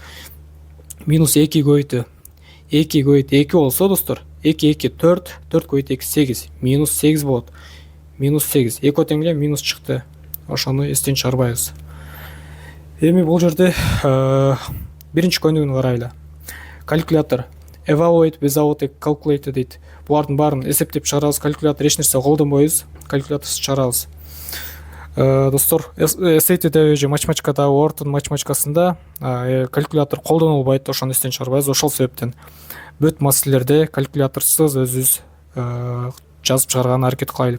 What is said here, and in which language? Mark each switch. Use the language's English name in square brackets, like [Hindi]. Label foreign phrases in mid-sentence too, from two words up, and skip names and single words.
[Kyrgyz] Минус 2 көбөйтүү 2 көбөйтүү 2 болсо достор, 2 2 4, 4 көбөйтүү 2 8, минус 8 болот. Минус 8. Экөө тең эле минус чыкты. Ошону эстен чыгарбайбыз. Эми бул жерде биринчи көнүгүүнү карайлы. Калькулятор. [English] Evaluate without a calculator дейт. [Kyrgyz] Булардын баарын эсептеп чыгарабыз. Калькулятор эч нерсе колдонбойбуз. Калькуляторсуз чыгарабыз. Достор, SAT-де же математикада, Word математикасында калькулятор колдонулбайт, ошону эстен чыгарбайбыз. Ошол себептен бүт маселелерде калькуляторсуз өзүбүз жазып чыгарган аракет кылайлы.